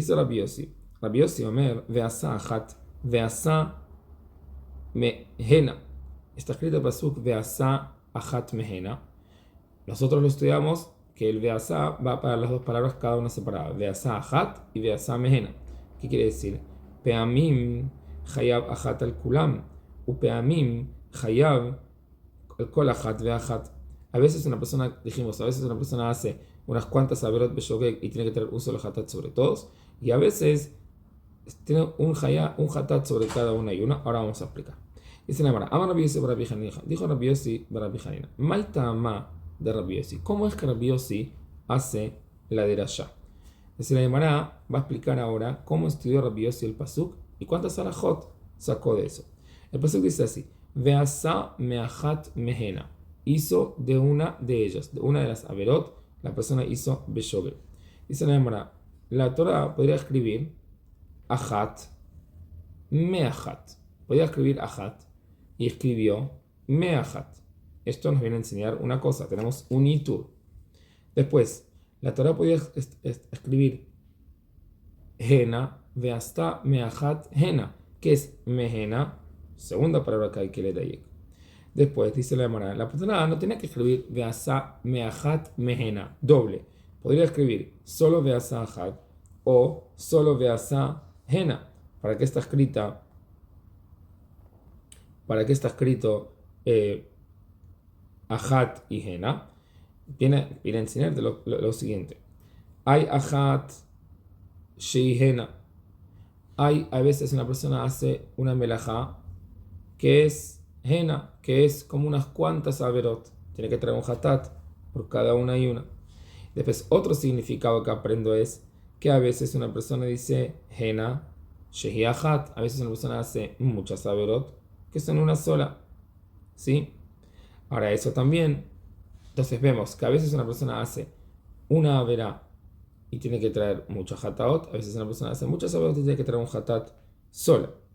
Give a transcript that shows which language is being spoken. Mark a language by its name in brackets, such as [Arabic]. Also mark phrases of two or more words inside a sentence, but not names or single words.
[Hebrew] Dice Rabbi Yossi אומר, ועשה אחת, ועשה מהנה. [Spanish] Está escrito el pasuk [Hebrew] ועשה אחת מהנה. [Spanish] Nosotros lo estudiamos que el veasá va para las dos palabras cada una separada. [Hebrew] ועשה אחת y ועשה מהנה. [Spanish] ¿Qué quiere decir? [Hebrew] פעמים חייב אחת על כולם. ופעמים חייב על כל אחת ואחת. [Spanish] A veces una persona, dijimos, a veces una persona hace unas cuantas [Hebrew] עבירות בשוגג [Spanish] y tiene que tener un solo hatat sobre todos. Y a veces tiene un hatat sobre cada una y una. Ahora vamos a explicar. Dice la Mara, [Hebrew] Amar Rabbi Yossi Rabbi Hanina. [Spanish] Dijo Rabbi Yossi Rabbi Hanina. [Aramaic] מאי טעמא ד Rabbi Yossi. [Spanish] ¿Cómo es que Rabbi Yossi hace la derashá? Dice la Mara, va a explicar ahora cómo estudió Rabbi Yossi el pasuk y cuántas alajot sacó de eso. El pasuk dice así: [Hebrew] ועשה מאחת מהנה. [Spanish] Hizo de una de ellas, de una de las averot, la persona hizo beshogel. Dice la Mara, la Torah podría escribir [Hebrew] אחת מאחת. [Spanish] Podría escribir ahat y escribió meachat. Esto nos viene a enseñar una cosa. Tenemos un itur. Después, la Torah podía escribir hena, [Hebrew] ועשתה מאחת הנה, [Spanish] que es mehena, segunda palabra que hay que leer ahí. Después, dice la Gemara, la persona no tenía que escribir [Hebrew] ועשה מאחת מהנה, [Spanish] doble. Podría escribir solo [Hebrew] ועשה אחת [Spanish] o solo [Hebrew] ועשה הנה. [Spanish] ¿Para qué está escrita? ¿Para qué está escrito ahat y hena? Viene a enseñarte lo siguiente. [Hebrew] Hay אחת שהיא הנה. [Spanish] A veces una persona hace una melajá que es hena, que es como unas cuantas averot. Tiene que traer un hatat por cada una y una. Después, otro significado que aprendo es que a veces una persona dice [Hebrew] הנה שהיא אחת. [Spanish] A veces una persona hace muchas averot que son una sola. ¿Sí? Ahora, eso también. Entonces vemos que a veces una persona hace una averá y tiene que traer muchos hataot. A veces una persona hace muchas averot y tiene que traer un hatat solo.